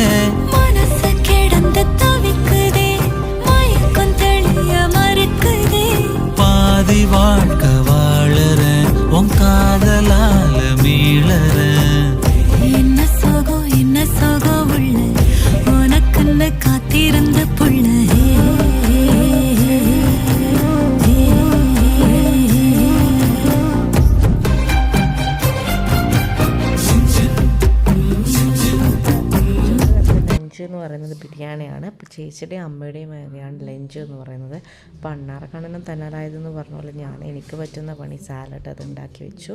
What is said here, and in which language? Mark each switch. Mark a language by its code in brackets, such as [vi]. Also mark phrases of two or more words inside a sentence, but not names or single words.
[ta] மனசு கிடந்து தவிக்குதே மயக்கம் தெளிய மறுக்குதே பாதி வாழ்க்கை வாழறேன் உன் காதலால மீளறேன் என்ன சோகம் உள்ள உனக்குன்னு காத்திருந்த புள்ள [ml] ലഞ്ച് എന്ന് പറയുന്നത് ബിരിയാണിയാണ്. അപ്പോൾ ചേച്ചിയുടെയും അമ്മയുടെയും വേറെയാണ് ലഞ്ച് എന്ന് പറയുന്നത്. അപ്പോൾ അണ്ണാറക്കണ്ണനും തന്നാലായതെന്ന് പറഞ്ഞ പോലെ എനിക്ക് പറ്റുന്ന പണി സാലഡ് അത് ഉണ്ടാക്കി വെച്ചു.